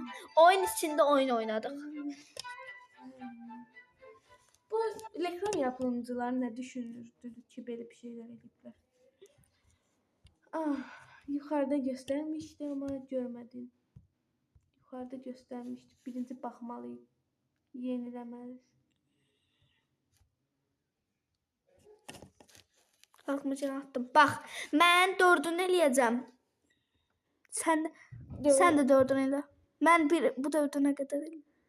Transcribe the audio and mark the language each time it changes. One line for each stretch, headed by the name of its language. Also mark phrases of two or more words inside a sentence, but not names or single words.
Turkish: Oyun içinde oyun oynadık. Bu reklam yapımcıları ne düşünürdü ki böyle bir şeyler edipler? Yukarıda göstermişti ama görmedim. Yukarıda göstermişti.
Azerbaijani: Birinci baxmalıyım. Yeniləməliyiz. Qalxmışam atdım. Bax, mən 4-ünü eləyəcəm. Sən də 4-ünü elə. Mən bu 4-ünə qədər eləyəm.